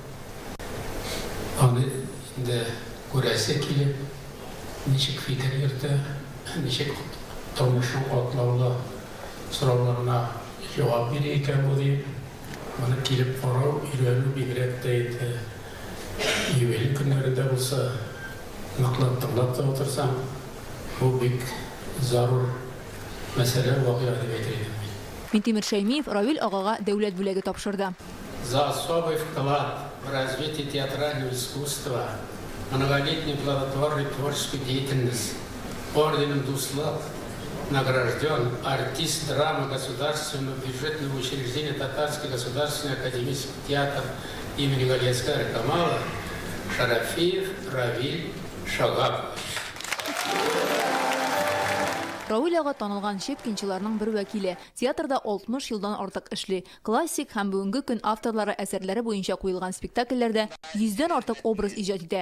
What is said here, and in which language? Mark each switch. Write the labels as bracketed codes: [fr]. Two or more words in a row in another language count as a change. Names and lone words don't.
[tt] Аны инде күрәсе килеп, ничек фикер йөртә, ничек тормышның катлаулы сорауларына җавап бирә икән бу дип, моны килеп карау, өйрәнү бигрәк тә итә. Юбилей көннәрендә булса, ныклап тыңлап та отырсаң, бу бик зарур мәсьәлә вакыйга дип әйтергә. Минтимер Шәймиев Равил агага дәүләт бүләге тапшырды. [ru] За особый вклад в развитие театрального искусства, многолетний плодотворный творческий деятельность орденом Дуслав награжден артист драмы государственного бюджетного учреждения Татарский государственный академический театр имени Галиаскара Камала Шарафиев Равиль Шагапович. [tt] Равил ага танылган шепкинчыларның бер вәкиле. Театрда 60 елдан артык эшли. Классик һәм бүгенге көн авторлары әсәрләре буенча куелган спектакльләрдә 100дән артык образ иҗат итә.